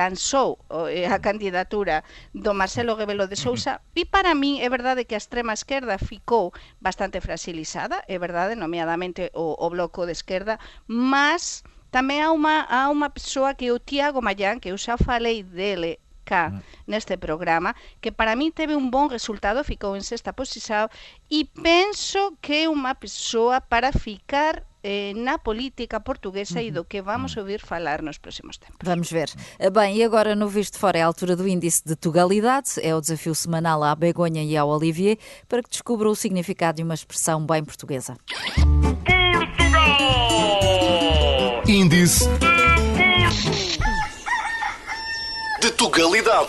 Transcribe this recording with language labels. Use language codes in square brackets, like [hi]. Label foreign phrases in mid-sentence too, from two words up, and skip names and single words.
[gl] lanzou a candidatura do Marcelo Rebelo de Sousa, e para mí é verdade que a extrema esquerda ficou bastante fragilizada, é verdade, nomeadamente o bloco de esquerda, mas tamén há unha persoa que é o Tiago Mallán, que eu xa falei dele cá neste programa, que para mí teve un bon resultado, ficou en sexta posición, e penso que é unha persoa para ficar na política portuguesa e do que vamos ouvir falar nos próximos tempos. [pt] Vamos ver. Bem, e agora no Visto Fora é a altura do índice de Tugalidade, é o desafio semanal à Begonha e ao Olivier para que descubram o significado de uma expressão bem portuguesa. Índice de Tugalidade.